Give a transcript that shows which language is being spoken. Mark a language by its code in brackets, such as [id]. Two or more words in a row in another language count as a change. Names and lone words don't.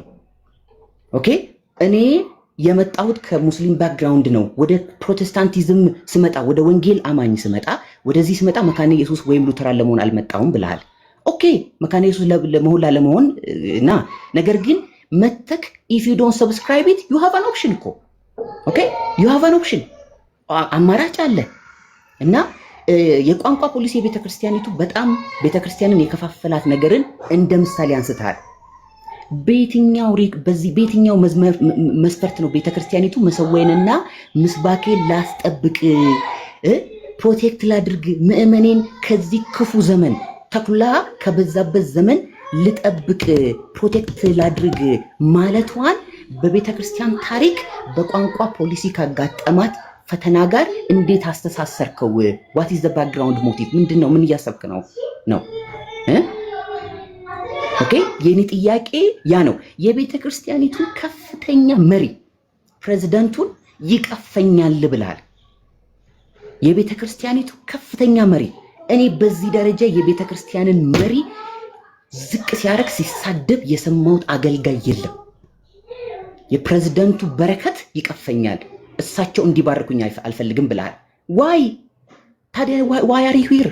[am] ኦኬ እኔ የመጣሁት ከሙስሊም ባክግራውንድ ነው። ወደ ፕሮቴስታንቲዝም ስመጣ፣ ወደ ወንጌል አማኝ ስመጣ፣ ወደዚህ ስመጣ መካነ ኢየሱስ ወይም ሉተራን ለመሆን አልመጣሁም ብለሃል። ኦኬ መካነ ኢየሱስ ለመሆን እና ነገር ግን መተክ [en] if you don't subscribe it you have an option [am] እኮ ኦኬ [en] you have an option [am] አማራጭ አለ። እና የቋንቋ ፖሊሲ የቤተክርስቲያኒቱ በጣም ቤተክርስቲያንን የከፋፈላት ነገርን እንደ ምሳሌ አንስተሃል። በየትኛው መስፈርት ነው ቤተክርስቲያኒቱ መሰወይንና ምስባኬን ላስጠብቅ ፕሮቴክት ላድርግ ምእመኔን ከዚህ ክፉ ዘመን ተኩላ ከበዛበት ዘመን ልጠብቅ ፕሮቴክት ላድርግ ማለቷን በቤተክርስቲያን ታሪክ በቋንቋ ፖሊሲ ካጋጠማት ፈተና ጋር እንዴት አስተሳሰርከው? [en] what is the background motive? [am] ምንድነው? ምን እያሰብክ ነው? ኦኬ የኔ ጥያቄ ያ ነው። የቤተክርስቲያኒቱ ከፍተኛ መሪ ፕሬዝዳንቱን ይቀፈኛል ብለሃል። የቤተክርስቲያኒቱ ከፍተኛ መሪ እኔ በዚህ ደረጃ የቤተክርስቲያንን መሪ ዝቅ ሲያረግ ሲሳደብ የሰማሁት አገልጋይ የለም። የፕሬዝዳንቱ በረከት ይቀፈኛል፣ እሳቸው እንዲባርኩኝ አልፈልግም ብለሃል። ዋይ ታዲያ [en] why are you here?